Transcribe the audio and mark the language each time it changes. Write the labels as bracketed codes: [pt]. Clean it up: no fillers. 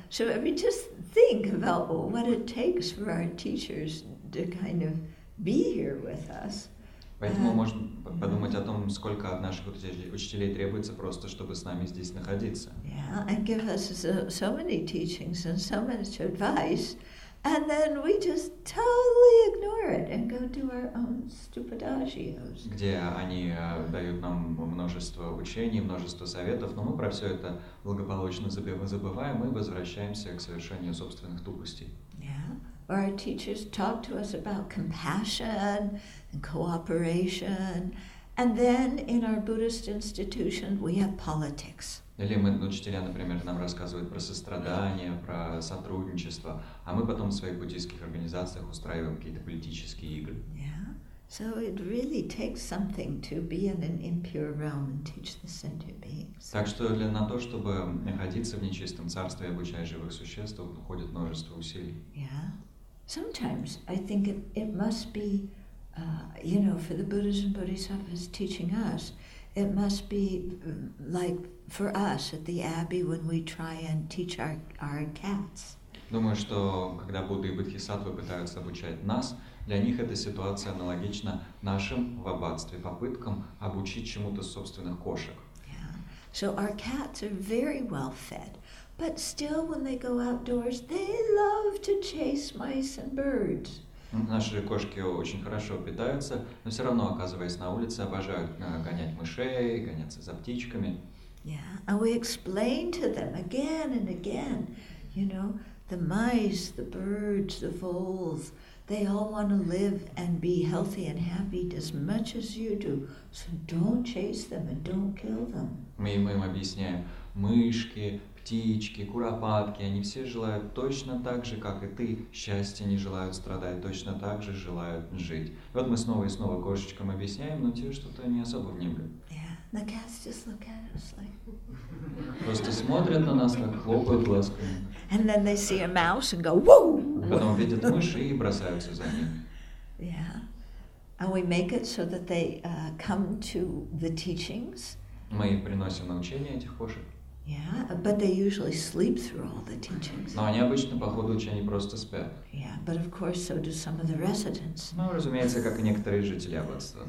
[en] So I mean, just think about what it takes for our teachers to kind of be here with us. [ru] Поэтому можно подумать о том, сколько от наших учителей требуется просто, чтобы с нами здесь находиться. [en] Yeah, and give us so many teachings and so much advice, and then we just totally ignore it and go do our own stupid agios. [ru] Где они дают нам множество учений, множество советов, но мы про все это благополучно забываем и возвращаемся к совершению собственных тупостей. [en] Yeah. Or our teachers talk to us about compassion and cooperation, and then in our Buddhist institution we have politics. [ru] Или учителя, например, нам рассказывают про сострадание, про сотрудничество, а мы потом в своих буддийских организациях устраиваем какие-то политические игры. [en] Yeah. So it really takes something to be in an impure realm and teach the sentient beings. [ru] Так что на то, чтобы находиться в нечистом царстве и обучать живых существ, уходит множество усилий. [en] Yeah. Sometimes I think it must be, for the Buddhas and Bodhisattvas teaching us, it must be like for us at the Abbey when we try and teach our cats. [ru] Думаю, что когда Будды и Бодхисаттвы пытаются обучать нас, для них эта ситуация аналогична нашим в аббатстве попыткам обучить чему-то собственных кошек. [en] Yeah. So our cats are very well fed, but still when they go outdoors, they love to chase mice and birds. [ru] Наши кошки очень хорошо питаются, но все равно, оказываясь на улице, обожают гонять мышей, гоняться за птичками. [en] Yeah, and we explain to them again and again, the mice, the birds, the voles, they all want to live and be healthy and happy as much as you do. So don't chase them and don't kill them. [ru] Мы им объясняем, мышки, птички, куропатки, они все желают точно так же, как и ты, счастья, не желают страдать, точно так же желают жить. И вот мы снова и снова кошечкам объясняем, но те что-то не особо внемлют. [en] The cats just look at us like. [ru] Просто смотрят на нас, как хлопают глазками. [en] And then they see a mouse and go, whoa! [ru] Потом видят мыши и бросаются за ним. [en] Yeah, and we make it so that they come to the teachings. [ru] Мы приносим на учение этих кошек. [en] Yeah, but they usually sleep through all the teachings. [ru] Но они обычно по ходу учений просто спят. [en] Yeah, but of course so do some of the residents. [ru] Ну, разумеется, как и некоторые жители аббатства.